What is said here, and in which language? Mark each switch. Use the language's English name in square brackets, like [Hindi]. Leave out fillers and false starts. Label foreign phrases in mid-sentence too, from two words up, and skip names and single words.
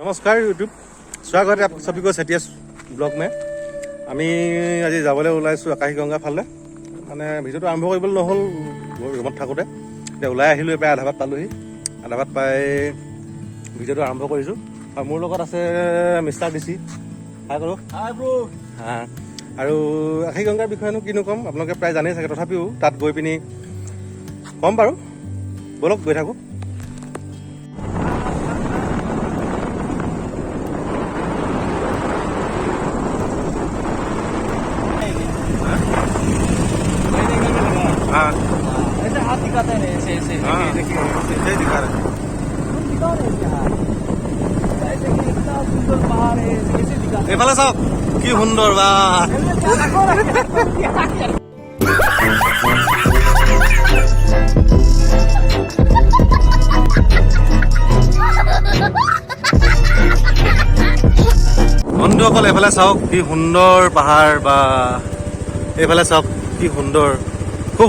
[Hindi] नमस्कार यूट्यूब स्वागत है आप सभी को सेटिया ब्लॉग में [Assamese] আমি আজি যাবলৈ ওলাইছোঁ আকাশীগংগা ফালে মানে ভিডিঅ'টো আৰম্ভ কৰিবলৈ নহ'ল ৰুমত থাকোঁতে এতিয়া ওলাই আহিলোঁ প্ৰায় আধা বাট পালোহি আধা বাট পাই ভিডিঅ'টো আৰম্ভ কৰিছোঁ আৰু মোৰ লগত আছে মিষ্টাৰ ডিচি হাই কৰোঁ [English] hi bro [Assamese] আৰু আকাশীগংগাৰ বিষয়েনো কিনো ক'ম আপোনালোকে প্ৰায় জানেই চাগে তথাপিও তাত গৈ পিনি ক'ম বাৰু ব'লক গৈ থাকোঁ हाँ [Hindi] ऐसे हाथ दिखाते हैं ऐसे ऐसे हाँ देखिए ऐसे ही दिखा रहे हैं दिखा रहे हैं क्या ऐसे कि इतना सुंदर पहाड़ है कैसे दिखाते [Assamese] এইফালে চাওক কি সুন্দৰ বা বন্ধুসকল এইফালে চাওক কি সুন্দৰ পাহাৰ বা এইফালে চাওক কি সুন্দৰ খুব